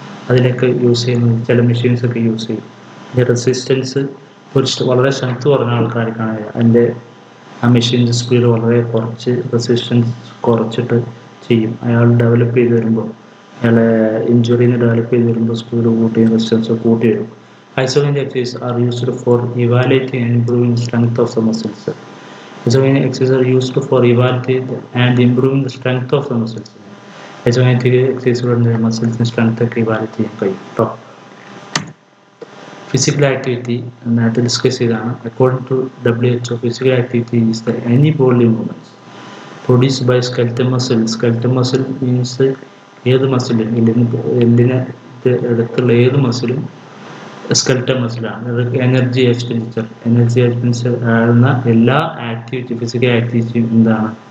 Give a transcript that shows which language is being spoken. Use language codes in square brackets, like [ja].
[ml] അതിലൊക്കെ യൂസ് ചെയ്യുന്ന ചില മെഷീൻസൊക്കെ യൂസ് ചെയ്യും. അതിൻ്റെ റെസിസ്റ്റൻസ് വളരെ സ്ട്രെങ്ത് കുറഞ്ഞ ആൾക്കാർക്കാണ് അതിൻ്റെ ആ മെഷീൻ്റെ സ്പീഡ് വളരെ കുറച്ച് റെസിസ്റ്റൻസ് കുറച്ചിട്ട് ചെയ്യും. അയാൾ ഡെവലപ്പ് ചെയ്ത് വരുമ്പോൾ, അയാളെ ഇഞ്ചുറീന്ന് ഡെവലപ്പ് ചെയ്ത് വരുമ്പോൾ സ്പീഡ് കൂട്ടി റെസിസ്റ്റൻസ് കൂട്ടി വരും. [en] Isokinetic exercises are used for evaluating and improving strength of the muscles. Isokinetic exercises are used for evaluating and improving the strength of the muscles. [ml] Isokinetic exercises muscles strength ഒക്കെ evaluate ചെയ്യാൻ കഴിയും കേട്ടോ. Physical activity നേരത്തെ discuss ചെയ്താണ്. [en] According to WHO, physical activity is the any bodily movements produced by skeletal muscle. Skeletal muscle means [ml] ഏത് മസിലും എല്ലിന് അടുത്തുള്ള ഏത് മസിലും സ്കെൽറ്റൽ മസിലാണ്. എനർജി എക്സ്പെൻഡിച്ചർ ആകുന്ന എല്ലാ ഫിസിക്കൽ ആക്ടിവിറ്റിയും എന്താണ്?